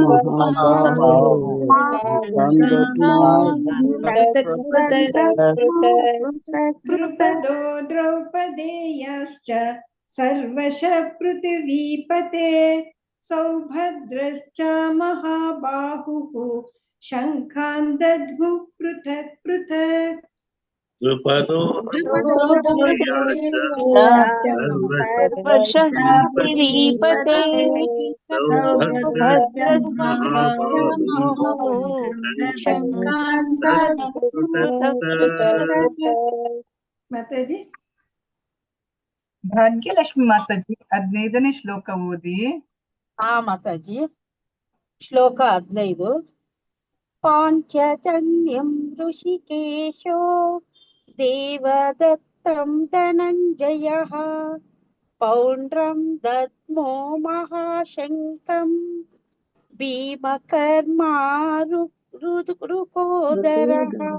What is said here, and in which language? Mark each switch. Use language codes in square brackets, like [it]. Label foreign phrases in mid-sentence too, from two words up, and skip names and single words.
[sa] द्रुपदो द्रौपदेयाश्च सर्वशः पृथिवीपते सौभद्रश्च महाबाहुः शङ्खान् दद्मुः पृथक् पृथक् द्रुपदो सर्वशास्त्रीपते सौभद्रश्च महाबाहुः शङ्खान् [kn] ಮಾತಾಜಿ ಭಾಗ್ಯಲಕ್ಷ್ಮಿ ಮಾತಾಜಿ 15ನೇ ಶ್ಲೋಕ ಓದಿ. ಮಾತಾಜಿ. ಶ್ಲೋಕ 15. [sa] ಪಾಂಚಜನ್ಯಂ ಋಷಿಕೇಶೋ ದೇವದತ್ತಂ ಧನಂಜಯಃ ಪೌಂಡ್ರಂ ದದ್ಮೋ ಮಹಾಶಂಕಂ ಭೀಮಕರ್ಮಾ ರುಕೋದರಃ.